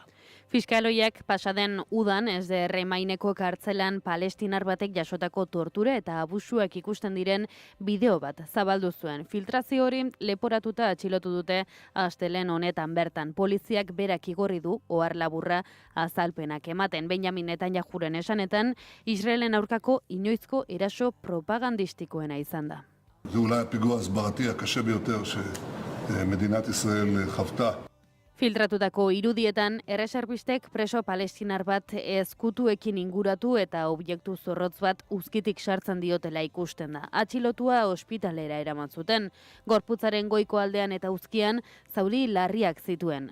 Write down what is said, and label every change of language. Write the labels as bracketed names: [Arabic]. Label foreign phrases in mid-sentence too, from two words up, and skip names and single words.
[Basque] Fiskaloiak pasaden udan SDR maineko kartzelan palestinar batek jasotako tortura eta abusuak ikusten diren bideo bat zabaldu zuen. Filtrazio hori leporatuta atxilotu dute astelehen honetan bertan. Poliziak berak igorri du ohar laburra azalpenak ematen. Benjamin Netanyahuren esanetan, Israelen aurkako inoizko eraso propagandistikoena izan da. [Hebrew] זה אולי הפיגוע ההסברתי הקשה ביותר שמדינת ישראל חוותה. [Basque] Filtratutako irudietan, erreserbistek preso palestinar bat ezkutuekin inguratu eta objektu zorrotz bat uzkitik sartzen diotela ikusten da. Atxilotua ospitalera eraman zuten. Gorputzaren goiko aldean eta uzkian zauri larriak zituen.